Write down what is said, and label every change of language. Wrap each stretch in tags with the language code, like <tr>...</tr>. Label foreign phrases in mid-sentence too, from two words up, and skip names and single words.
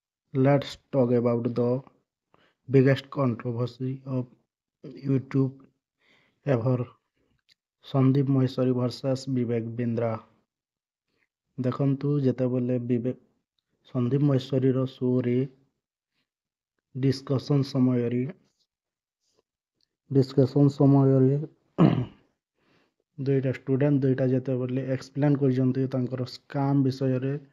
<en>Let's talk about the biggest controversy of YouTube ever, Sandeep Maheshwari versus Vivek Bindra।</en> <or>ଦେଖନ୍ତୁ ଯେତେବେଳେ ସନ୍ଦୀପ ମହେଶ୍ୱରୀର ଶୋରେ ଡିସ୍କସନ୍ ସମୟରେ ଦୁଇଟା ଷ୍ଟୁଡେଣ୍ଟ ଯେତେବେଳେ ଏକ୍ସପ୍ଲେନ୍ କରିଛନ୍ତି ତାଙ୍କର ସ୍କାମ୍ ବିଷୟରେ,</or>